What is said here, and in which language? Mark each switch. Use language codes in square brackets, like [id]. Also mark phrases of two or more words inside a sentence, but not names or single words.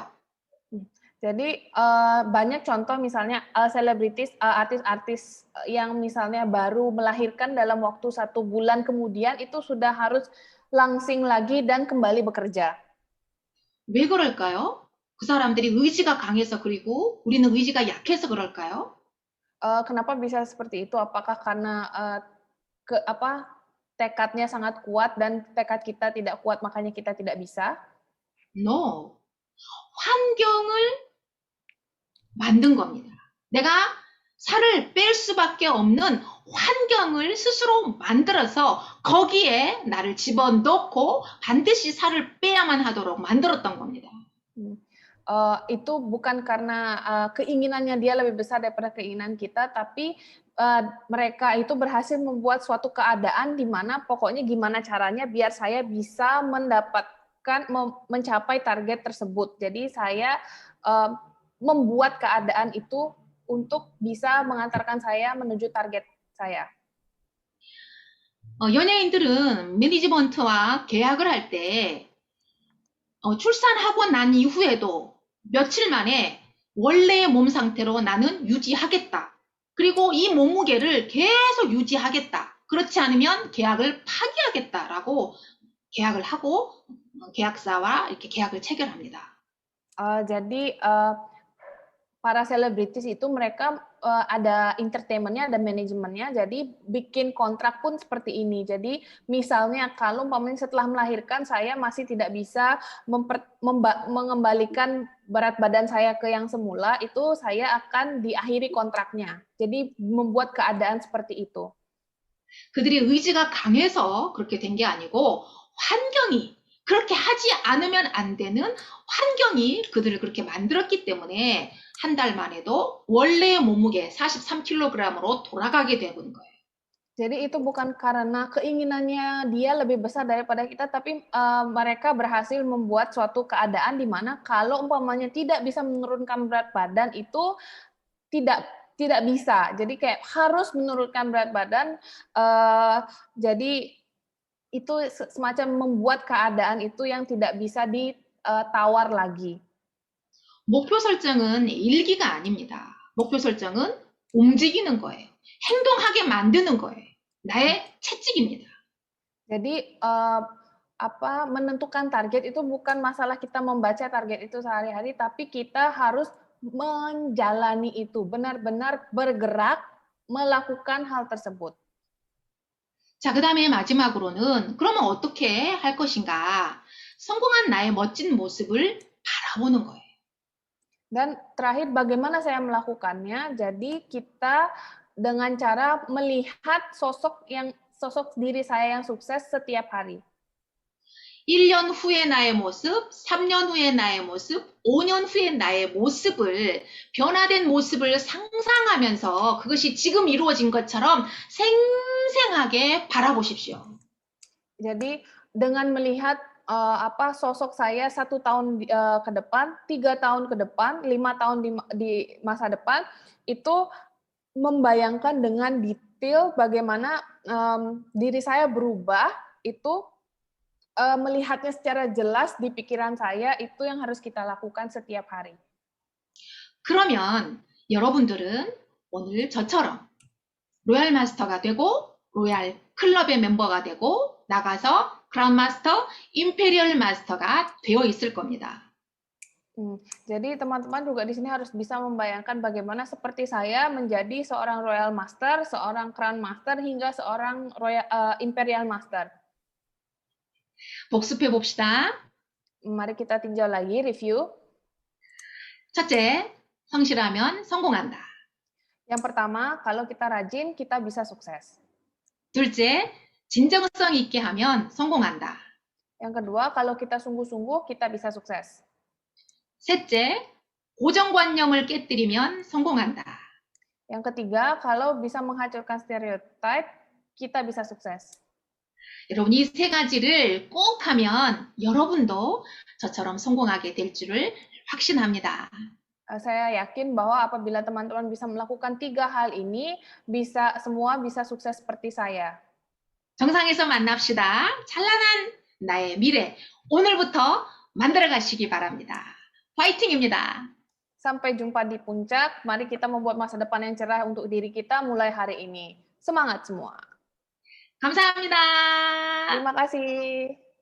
[id] Jadi banyak contoh misalnya selebritis, artis-artis yang misalnya baru melahirkan dalam waktu 1 bulan kemudian itu sudah harus langsing lagi dan kembali bekerja. [ko] 왜 그럴까요? 그 사람들이 의지가 강해서 그리고 우리는 의지가 약해서 그럴까요? [id] Kenapa bisa seperti itu? Apakah karena tekadnya sangat kuat dan tekad kita tidak kuat makanya kita tidak bisa? [ko] No. 환경을 만든 겁니다. 내가 살을 뺄 수밖에 없는 환경을 스스로 만들어서 거기에 나를 집어넣고 반드시 살을 빼야만 하도록 만들었던 겁니다. [id] Itu bukan karena keinginannya dia lebih besar daripada keinginan kita, tapi mereka itu berhasil membuat suatu keadaan di mana pokoknya gimana caranya biar saya bisa mencapai target tersebut. Jadi saya membuat keadaan itu untuk bisa mengantarkan saya menuju target saya. [ko] 연예인들은 매니지먼트와 계약을 할 때 출산하고 난 이후에도 며칠 만에 원래의 몸 상태로 나는 유지하겠다. 그리고 이 몸무게를 계속 유지하겠다. 그렇지 않으면 계약을 파기하겠다라고 계약을 하고 계약사와 이렇게 계약을 체결합니다. [id] Jadi para selebritis itu mereka ada entertainment-nya, ada manajemennya, jadi bikin kontrak pun seperti ini. Jadi misalnya kalau umpamanya setelah melahirkan saya masih tidak bisa mengembalikan berat badan saya ke yang semula, itu saya akan diakhiri kontraknya. Jadi membuat keadaan seperti itu. [ko] 그들의 의지가 강해서 그렇게 된 게 아니고 환경이 그렇게 하지 않으면 안 되는 환경이 그들을 그렇게 만들었기 때문에 한 달 만에도 원래의 몸무게 43kg으로 돌아가게 되는 거예요. [id] Jadi itu bukan karena keinginannya dia lebih besar daripada kita, tapi mereka berhasil membuat suatu keadaan di mana kalau umpamanya tidak bisa menurunkan berat badan itu tidak bisa. Jadi kayak harus menurunkan berat badan. Jadi itu semacam membuat keadaan itu yang tidak bisa ditawar lagi. [ko] 목표 설정은 일기가 아닙니다. 목표 설정은 움직이는 거예요. 행동하게 만드는 거예요. 나의 채찍입니다. [id] Jadi menentukan target itu bukan masalah kita membaca target itu sehari-hari, tapi kita harus menjalani itu, benar-benar bergerak melakukan hal tersebut. [ko] 자, 그 다음에 마지막으로는 그러면 어떻게 할 것인가? 성공한 나의 멋진 모습을 바라보는 거예요. [id] Dan terakhir, bagaimana saya melakukannya? Jadi kita dengan cara melihat sosok diri saya yang sukses setiap hari. [ko] 1년 후의 나의 모습, 3년 후의 나의 모습, 5년 후의 나의 모습을, 변화된 모습을 상상하면서 그것이 지금 이루어진 것처럼 생생하게 바라보십시오. [id] Jadi dengan melihat sosok saya 1 tahun ke depan, 3 tahun ke depan, 5 tahun di masa depan, itu membayangkan dengan detail bagaimana diri saya berubah, itu melihatnya secara jelas di pikiran saya, itu yang harus kita lakukan setiap hari. [ko] 그러면 여러분들은 오늘 저처럼 로얄 마스터가 되고 로얄 클럽의 멤버가 되고 나가서 그란마스터, 임페리얼 마스터가 되어 있을 겁니다. [id] Jadi teman-teman juga di sini harus bisa membayangkan bagaimana seperti saya menjadi seorang Royal Master, seorang Crown Master, hingga seorang Imperial Master. [ko] 복습해 봅시다. [id] Mari kita tinjau lagi, review. [ko] 첫째, 성실하면 성공한다. [id] Yang pertama, kalau kita rajin, kita bisa sukses. [ko] 둘째, 진정성 있게 하면 성공한다. [id] Yang kedua, kalau kita sungguh-sungguh, kita bisa sukses. [ko] 셋째, 고정관념을 깨뜨리면 성공한다. [id] Yang ketiga, kalau bisa menghancurkan stereotip, kita bisa sukses. [ko] 여러분 이 세 가지를 꼭 하면 여러분도 저처럼 성공하게 될 줄을 확신합니다. [id] Saya yakin bahwa apabila teman-teman bisa melakukan 3 hal ini, semua bisa sukses seperti saya. [ko] 정상에서 만납시다. 찬란한 나의 미래 오늘부터 만들어 가시기 바랍니다. 파이팅입니다. [id] Sampai jumpa di puncak. Mari kita membuat masa depan yang cerah untuk diri kita mulai hari ini. Semangat semua. [ko] 감사합니다. [id] Terima kasih.